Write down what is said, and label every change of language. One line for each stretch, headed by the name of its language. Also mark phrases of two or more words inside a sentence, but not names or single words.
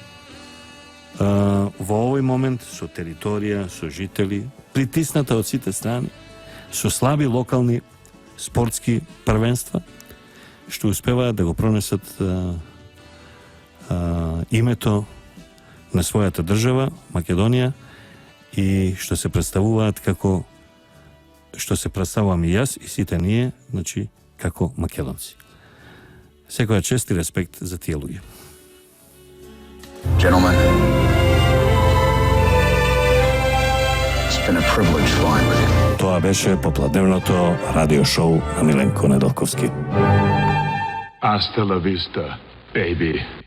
Macedonian: во овој момент со територија, со жители, притисната од сите страни, со слаби локални спортски првенства, што успеваат да го пронесат името на својата држава, Македонија, и што се представуваат како што се представувам и јас и сите ние, значи, како македонци. Секоја чест и респект за тие луѓе.
English: Gentlemen, it's been a privilege flying with you.
Macedonian: Тоа беше попладневното радио шоу на Миленко Недолковски.
Spanish: Hasta la vista, baby.